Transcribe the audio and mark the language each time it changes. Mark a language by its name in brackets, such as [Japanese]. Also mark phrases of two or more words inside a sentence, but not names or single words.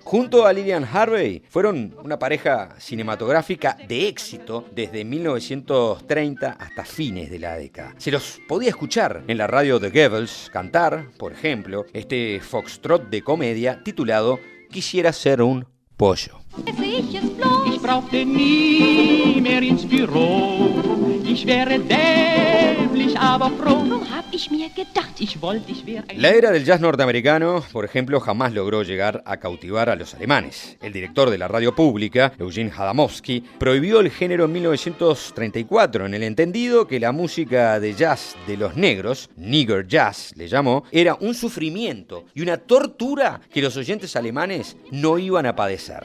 [Spanish] Junto a Lilian Harvey fueron una pareja cinematográfica de éxito desde 1930 hasta fines de la década. Se los podía escuchar en la radio de Goebbels cantar, por ejemplo, este foxtrot de comedia titulado Quisiera ser un pollo. [German] Ich brauchte nie mehr ins Büro. Ich wäre dämlich, aber froh. Hab ich mir gedacht, ich wollte, ich wäre ein... [Spanish] La era del jazz norteamericano, por ejemplo, jamás logró llegar a cautivar a los alemanes. El director de la radio pública, Eugene Hadamovsky, prohibió el género en 1934 en el entendido que la música de jazz de los negros, [English] nigger jazz [Spanish] le llamó, era un sufrimiento y una tortura que los oyentes alemanes no iban a padecer.